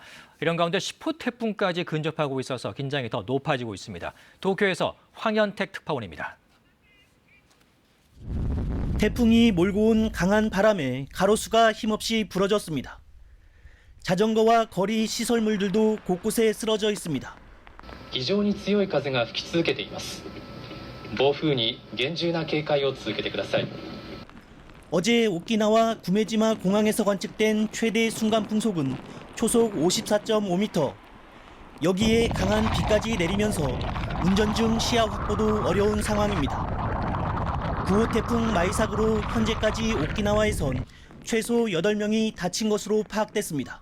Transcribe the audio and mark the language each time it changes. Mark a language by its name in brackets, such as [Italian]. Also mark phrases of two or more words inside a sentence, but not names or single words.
[Korean] 이런 가운데 10호 태풍까지 근접하고 있어서 긴장이 더 높아지고 있습니다. 도쿄에서 황현택 특파원입니다. 태풍이 몰고 온 강한 바람에 가로수가 힘없이 부러졌습니다. 자전거와 거리 시설물들도 곳곳에 쓰러져 있습니다. [Japanese] 非常に強い風が吹き続けています。暴風に厳重な警戒を続けてください。 [Korean] 어제 오키나와 구메지마 공항에서 관측된 최대 순간 풍속은 초속 54.5m. 여기에 강한 비까지 내리면서 운전 중 시야 확보도 어려운 상황입니다. 9호 태풍 마이삭으로 현재까지 오키나와에선 최소 8명이 다친 것으로 파악됐습니다.